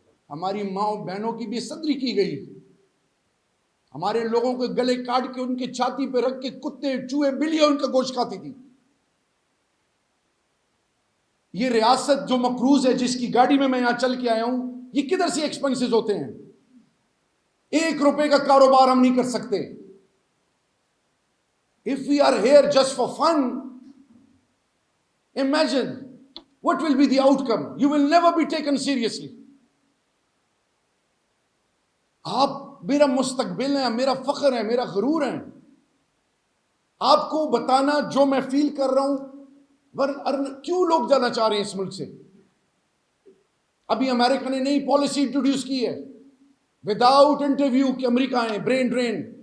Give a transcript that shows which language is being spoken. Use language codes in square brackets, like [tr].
[ur] ہماری ماں بہنوں کی بھی صدری کی گئی. ہمارے لوگوں کے گلے کاٹ کے ان کے چھاتی پہ رکھ کے کتے چوہے بلیاں ان کا گوشت کھاتی تھی. یہ ریاست جو مقروض ہے, جس کی گاڑی میں یہاں چل کے آیا ہوں, یہ کدھر سے ایکسپنسز ہوتے ہیں؟ 1 روپے کا کاروبار ہم نہیں کر سکتے. [en] If we are here just for fun, imagine what will be the outcome. You will never be taken seriously. [ur] آپ میرا مستقبل ہیں, میرا فخر ہے, میرا غرور ہے. آپ کو بتانا جو میں فیل کر رہا ہوں. کیوں لوگ جانا چاہ رہے ہیں اس ملک سے؟ ابھی امریکہ نے نئی پالیسی انٹروڈیوس کی ہے وداؤٹ انٹرویو کہ امریکہ آئیں, برین ڈرین.